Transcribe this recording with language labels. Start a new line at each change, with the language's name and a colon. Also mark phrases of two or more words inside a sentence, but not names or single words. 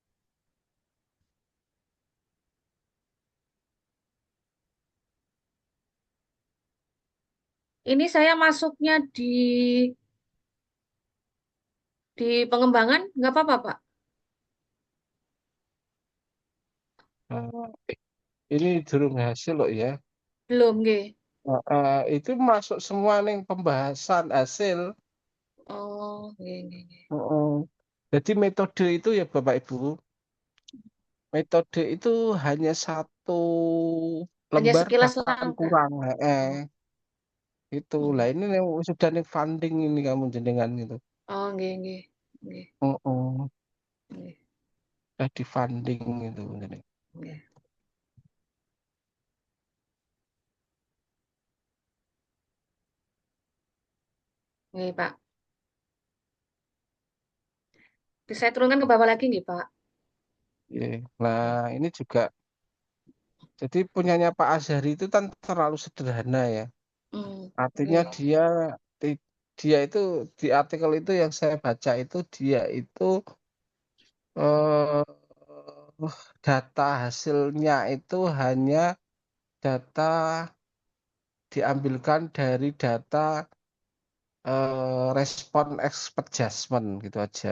Indonesian: ini saya masuknya di pengembangan, nggak apa-apa, Pak? Nah, ini durung hasil loh ya. Belum, nggih. Nah, itu masuk semua nih pembahasan hasil.
Javanese: Oh, nggih, nggih, nggih. Heeh.
Indonesian: Jadi metode itu ya Bapak Ibu, metode itu hanya satu Hanya lembar sekilas bahkan langkah. kurang. Oh, Itu lah hmm. ini yang sudah nih funding ini kamu jenengan gitu.
Javanese: Oh, nggih, nggih, nggih, Heeh. nggih,
Indonesian: Sudah di funding itu.
Javanese: nggih. Nggih, Pak.
Indonesian: Bisa saya turunkan ke bawah lagi nggih, Pak? Iya. Nah
Javanese: Nggih.
Indonesian: ini juga jadi punyanya Pak Azhari itu kan terlalu sederhana ya. Hmm, Artinya
Javanese: nggih.
Indonesian: ti- dia itu di artikel itu yang saya baca itu dia itu eh, data hasilnya itu hanya data diambilkan dari data respon
English: expert judgment
Indonesian: gitu aja.